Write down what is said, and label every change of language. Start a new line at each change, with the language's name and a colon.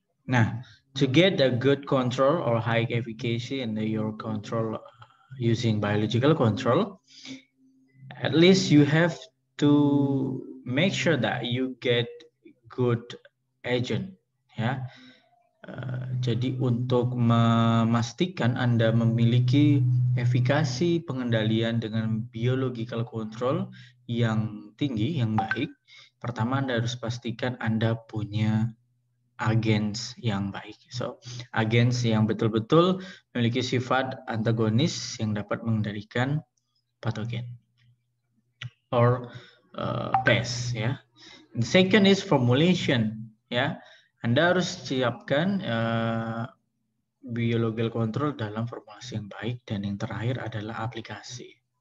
English: Now, to get a good control or high efficacy in your control using biological control, at least you have to make sure that you get good agent.
Indonesian: Jadi untuk memastikan Anda memiliki efikasi pengendalian dengan biological control yang tinggi, yang baik, pertama Anda harus pastikan Anda punya agens yang baik. So, agens yang betul-betul memiliki sifat antagonis yang dapat mengendalikan patogen or pest.
English: And second is formulation.
Indonesian: Anda harus siapkan biological control dalam formulasi yang baik, dan yang terakhir adalah aplikasi.